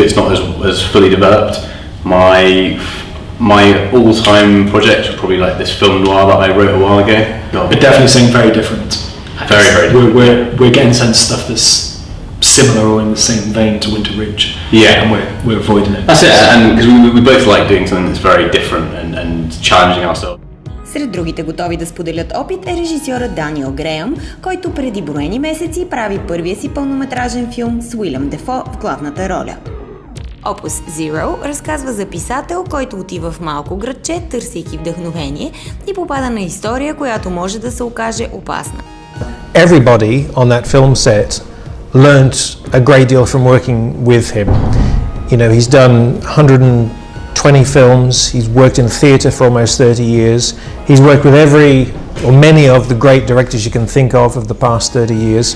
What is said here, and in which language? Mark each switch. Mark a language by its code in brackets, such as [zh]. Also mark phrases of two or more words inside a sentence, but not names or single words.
[en] It's not as fully developed. My all-time project was probably like this film noir that I wrote a while ago. But definitely something very different. Very different. We're getting sent stuff that's similar or in the same vein to Winter Ridge. Yeah. And we're avoiding it. That's it, and because we both like doing something that's very different and challenging ourselves. [bg] Сред другите готови да споделят опит е режисьорът Даниел Греъм, който преди броени месеци прави първия си пълнометражен филм с Willem Dafoe в главната роля. Opus Zero разказва за писател, който отива в малко градче, търсейки вдъхновение и попада на история, която може да се окаже опасна. [en] Everybody on that film set learnt a great deal from working with him. You know, he's done 120 films, he's worked in theatre for almost 30 years, he's worked with many of the great directors you can think of the past 30 years.